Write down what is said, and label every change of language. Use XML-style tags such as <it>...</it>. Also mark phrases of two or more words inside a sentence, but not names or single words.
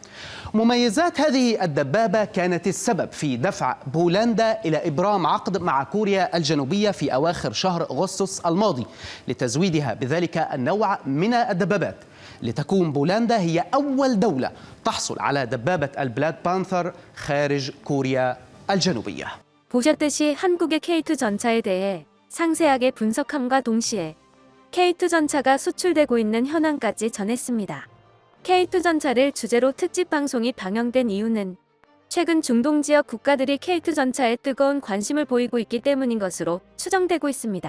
<ar>مميزات هذه الدبابة كانت السبب في دفع بولندا إلى إبرام عقد مع كوريا الجنوبية في أواخر شهر أغسطس الماضي لتزويدها بذلك النوع من الدبابات، لتكون بولندا هي أول دولة تحصل على دبابة البلاك بانثر خارج كوريا الجنوبية.</ar> <ko>보셨듯이 한국의 K2 전차에 대해 상세하게 분석함과 동시에 K2 전차가 수출되고 있는 현황까지 전했습니다. K2 전차를 주제로 특집 방송이 방영된 이유는 최근 중동 지역 국가들이 K2 전차에 뜨거운 관심을 보이고 있기 때문인 것으로 추정되고 있습니다.</ko>